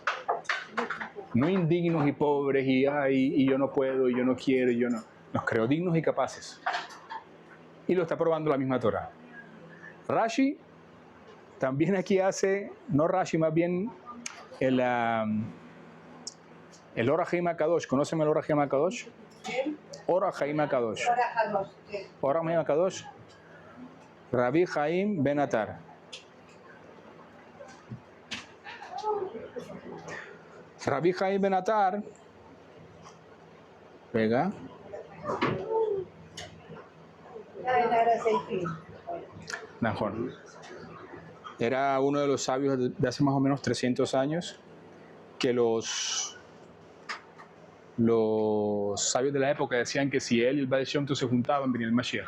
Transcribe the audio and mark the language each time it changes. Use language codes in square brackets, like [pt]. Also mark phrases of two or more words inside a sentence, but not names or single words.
[es] No indignos y pobres y yo no puedo, y yo no quiero, y yo no. Nos creó dignos y capaces. Y lo está probando la misma Torah. Rashi también aquí hace, no Rashi, más bien el Or HaChaim HaKadosh. ¿Conocen el Or HaChaim HaKadosh? Or HaChaim HaKadosh. Or HaChaim HaKadosh. Rabbi Chaim Ben Atar. Rabbi Chaim Ben Atar, pega, mejor. Era uno de los sabios de hace más o menos 300 años, que los sabios de la época decían que si él y el Baal Shem Tov se juntaban, venía el Mashiach.